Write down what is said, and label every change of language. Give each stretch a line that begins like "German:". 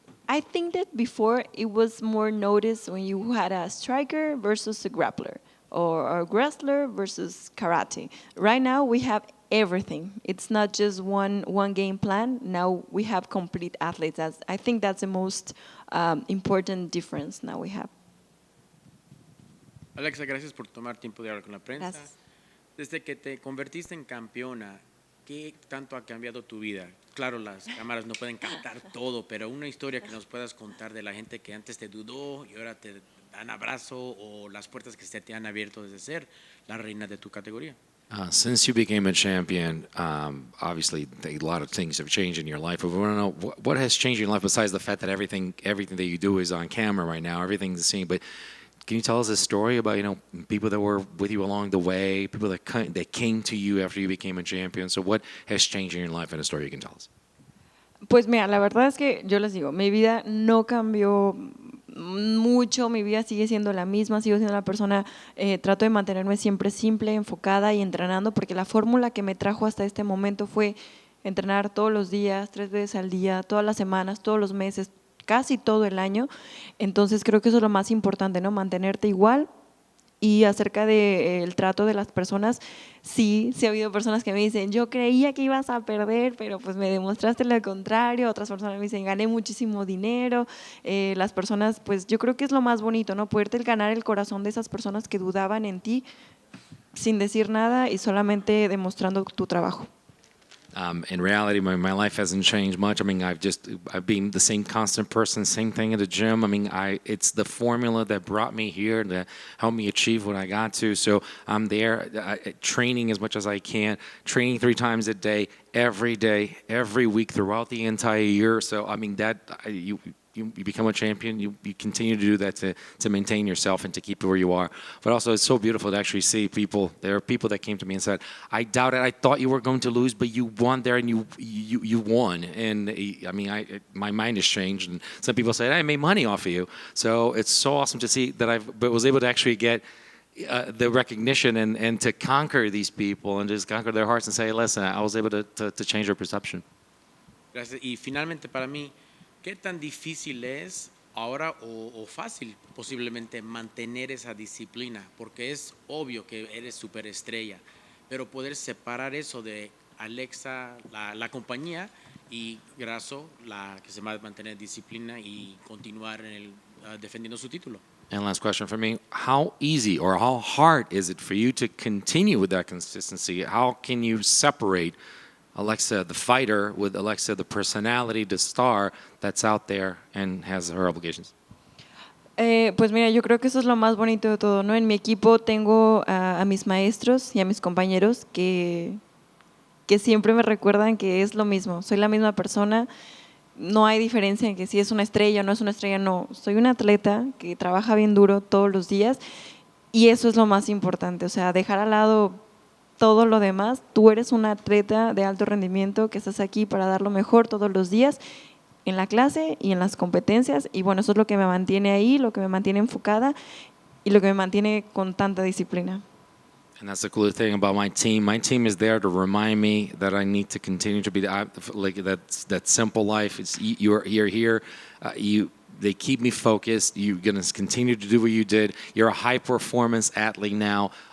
English: I think that before it was more noticed when you had a striker versus a grappler. or wrestler versus karate. Right now we have everything. It's not just one game plan. Now we have complete athletes. I think that's the most important difference now we have.
Spanish: Alexa, gracias por tomar tiempo de hablar con la prensa. Gracias. Desde que te convertiste en campeona, ¿qué tanto ha cambiado tu vida? Claro, las cámaras no pueden captar todo, pero una historia que nos puedas contar de la gente que antes te dudó y ahora te dan abrazo, o las puertas que se te han abierto desde ser la reina de tu categoría.
English: Since you became a champion, obviously a lot of things have changed in your life. But we want to know what has changed in your life besides the fact that everything that you do is on camera right now. Everything's seen. But can you tell us a story about people that were with you along the way, people that came to you after you became a champion? So what has changed in your life, and a story you can tell us?
Spanish: Pues mira, la verdad es que yo les digo, mi vida no cambió mucho, mi vida sigue siendo la misma, sigo siendo la persona, trato de mantenerme siempre simple, enfocada y entrenando, porque la fórmula que me trajo hasta este momento fue entrenar todos los días, 3 veces al día, todas las semanas, todos los meses, casi todo el año. Entonces creo que eso es lo más importante, ¿no? Mantenerte igual. Y acerca del trato de las personas, sí ha habido personas que me dicen, yo creía que ibas a perder, pero pues me demostraste lo contrario. Otras personas me dicen, gané muchísimo dinero. Las personas, pues yo creo que es lo más bonito, ¿no? Poderte ganar el corazón de esas personas que dudaban en ti sin decir nada y solamente demostrando tu trabajo.
English: In reality, my life hasn't changed much. I mean, I've been the same constant person, same thing at the gym. I mean, it's the formula that brought me here, that helped me achieve what I got to. So I'm there, training as much as I can, training 3 times a day, every week throughout the entire year. So I mean, you become a champion, you continue to do that to maintain yourself and to keep where you are. But also, it's so beautiful to actually see people. There are people that came to me and said, I doubted, I thought you were going to lose, but you won there and you won. And I mean, my mind has changed. And some people say, I made money off of you. So it's so awesome to see that I was able to actually get the recognition and to conquer these people and just conquer their hearts and say, listen, I was able to change their perception.
Spanish: Gracias. Y finalmente para mí, ¿qué tan difícil es ahora o fácil posiblemente mantener esa disciplina? Porque es obvio que eres superestrella, pero poder separar eso de Alexa, la compañía, y Grasso, la que se va a mantener disciplina y continuar defendiendo su título.
English: And last question for me, how easy or how hard is it for you to continue with that consistency? How can you separate Alexa, the fighter, with Alexa, the personality, the star that's out there and has her obligations?
Spanish: Pues mira, yo creo que eso es lo más bonito de todo, ¿no? En mi equipo tengo a mis maestros y a mis compañeros que siempre me recuerdan que es lo mismo, soy la misma persona, no hay diferencia en que si es una estrella o no es una estrella, no, soy una atleta que trabaja bien duro todos los días y eso es lo más importante, o sea, dejar al lado todo lo demás. Tú eres una atleta de alto rendimiento que estás aquí para dar lo mejor todos los días en la clase y en las competencias y bueno, eso es lo que me mantiene ahí, lo que me mantiene enfocada y lo que me mantiene con tanta disciplina.
English: And that's the cool thing about my team. My team is there to remind me that I need to continue to be like that simple life. It's you're here. They keep me focused. You're going to continue to do what you did. You're a high-performance athlete now.